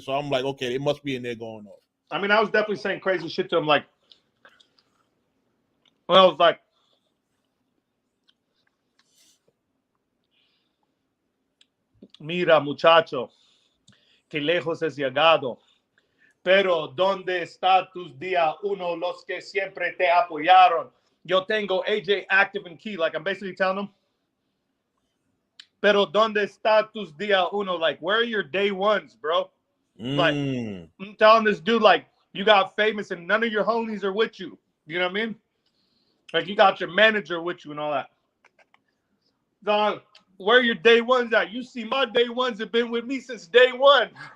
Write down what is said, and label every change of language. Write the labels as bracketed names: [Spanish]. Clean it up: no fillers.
[English] So I'm like, okay, it must be in there going on. I mean, I was definitely saying crazy shit to him. Like, well, I was like, [Spanish] mira, muchacho, que lejos has llegado. Pero ¿dónde está tus día uno, los que siempre te apoyaron? Yo tengo [English] AJ active and key. Like, I'm basically telling them, [Spanish] pero ¿dónde está tus día uno? [English] Like, where are your day ones, bro? Like, I'm telling this dude, like, you got famous and none of your homies are with you. You know what I mean? Like, you got your manager with you and all that. Dog, where are your day ones at? You see, my day ones have been with me since day one.